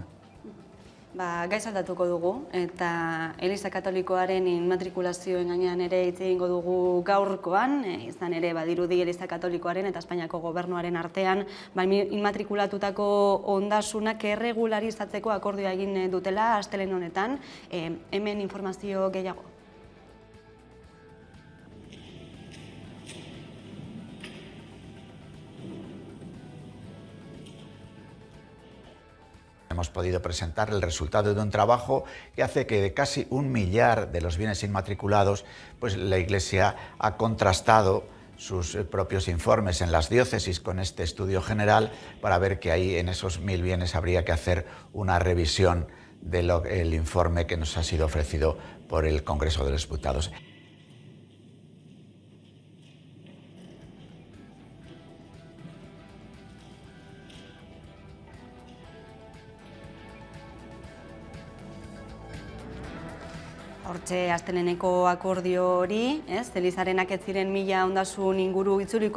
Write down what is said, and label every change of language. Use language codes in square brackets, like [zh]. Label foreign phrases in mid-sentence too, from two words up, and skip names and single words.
[eu] Gaiz aldatuko dugu, eta Eliza Katolikoaren inmatrikulazioen gainean ere hitz egingo dugu gaurkoan, izan ere badirudi Eliza Katolikoaren eta Espainiako gobernuaren artean inmatrikulatutako ondasunak erregularizatzeko akordioa egin dutela astelehen honetan, hemen informazio gehiago. [es] Hemos podido presentar el resultado de un trabajo que hace que de casi 1 millar de los bienes inmatriculados, pues la Iglesia ha contrastado sus propios informes en las diócesis con este estudio general para ver que ahí en esos 1000 bienes habría que hacer una revisión del informe que nos ha sido ofrecido por el Congreso de los Diputados. [eu] Hortxe asteleneko akordio hori, Elizarenak ez ziren 1000 ondasun inguru itzuliko